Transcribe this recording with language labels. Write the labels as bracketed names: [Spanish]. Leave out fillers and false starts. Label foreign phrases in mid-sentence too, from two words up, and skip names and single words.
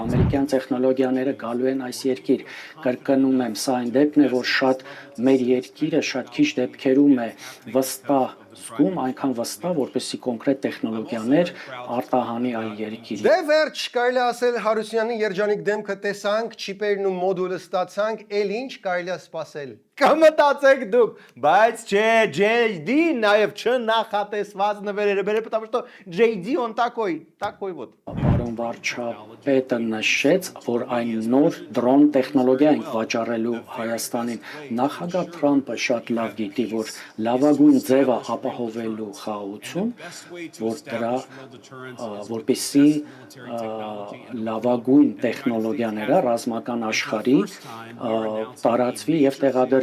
[Armenian] Ամերիկյան տեխնոլոգիաները գալու են այս երկիր, կրկնում եմ, սա այն դեպքն է, որ շատ մեր երկիրը շատ քիչ դեպքերում է վստահ զգում, այնքան վստահ, որպեսզի կոնկրետ տեխնոլոգիաներ արտահանի այլ երկիրի։ Դե վերջ կարելի ասել Հարությունյանի երջանիկ դեմքը տեսանք, չիպերն ու մոդուլը ստացանք, էլ ինչ կարելի է սպասել։ Կմտածեք դուք, բայց չէ, JD նաև չնախատեսված նվերերը բերել, [Russian] потому что JD он такой вот։ [Armenian] Պարոն վարչապետը նշեց, որ այն նոր դրոն տեխնոլոգիա ենք վաճառելու Հայաստանին։ Նախագահ Թրամփը շատ լավ գիտի, որ լավագույն ձևը ապահովելու խաղաղություն, որ դրա որպեսզի լավագույն տեխնոլոգիաները ռազմական աշխարհի տարածվի եւ տեղադրվի։